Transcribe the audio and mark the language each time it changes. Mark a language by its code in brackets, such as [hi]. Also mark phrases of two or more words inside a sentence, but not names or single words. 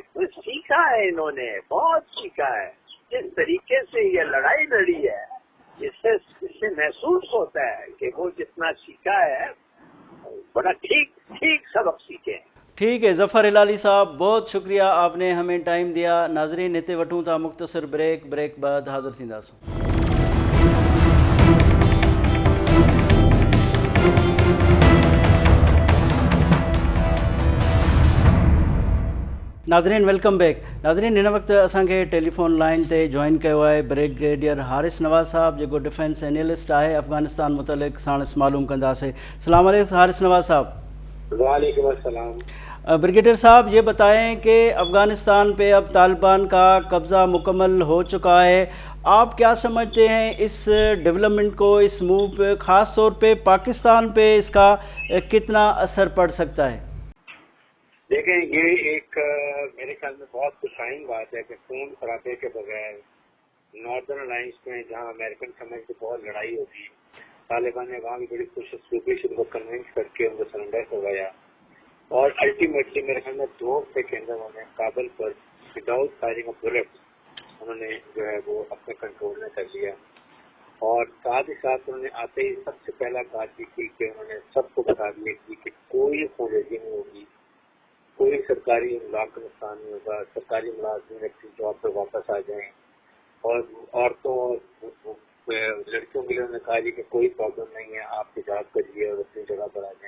[ur] تو سیکھا ہے انہوں نے، بہت سیکھا ہے۔ جس طریقے سے یہ لڑائی لڑی ہے اس سے محسوس ہوتا ہے کہ وہ جتنا سیکھا ہے بڑا ٹھیک سبق سیکھے ہیں. ٹھیک ہے ظفر ہلالی صاحب، بہت شکریہ، آپ نے ہمیں ٹائم دیا. [sd] नाज़रीन हिते वठूं था मुख़्तसर ब्रेक बाद हाज़िर थींदासीं। [en] नाज़रीन welcome back. [sd] नाज़रीन हिन वक्त असांखे [en] telephone line [sd] ते [ur] جوائن کیا ہے [sd] ब्रिगेडियर हारिस नवाज़ साहब, जो [en] defense analyst [sd] है अफ़गानिस्तान मुतलिक़ साणस मालूम कंदासीं। [ar] السلام علیکم हारिस नवाज़ साहब। وعلیکم السلام. [ur] بریگیڈیئر صاحب یہ بتائیں کہ افغانستان پہ اب طالبان کا قبضہ مکمل ہو چکا ہے. آپ کیا سمجھتے ہیں اس ڈیولپمنٹ کو، اس موو پہ، خاص طور پہ پاکستان پہ اس کا کتنا اثر پڑ سکتا ہے? دیکھیں، یہ ایک میرے خیال میں بہت خوشائن بات ہے کہ خون خرابے کے بغیر ناردرن الائنس میں جہاں امریکن سمجھ سے بہت لڑائی ہوتی ہے، طالبان نے وہاں بھی بڑی خصوصی سے ان کو کنوینس کر کے ان کو سرینڈر کروایا اور الٹیمیٹلی میرے خیال میں 2 ہفتے کے اندر انہوں نے کابل پر [en] without firing of bullets [ur] انہوں نے جو ہے وہ اپنے کنٹرول میں کر لیا. اور ساتھ ہی ساتھ انہوں نے آتے ہی سب سے پہلا بات یہ کی کہ انہوں نے سب کو بتا دیا کہ کوئی خونریزی نہیں ہوگی، کوئی سرکاری املاک کا نقصان نہیں ہوگا، سرکاری ملازمین اپنی جاب پہ واپس آ جائیں، اور عورتوں اور لڑکیوں کے لیے انہوں نے کہا کہ کوئی پرابلم نہیں ہے، آپ حجاب کریے اور اپنی جگہ پر آ جائیں۔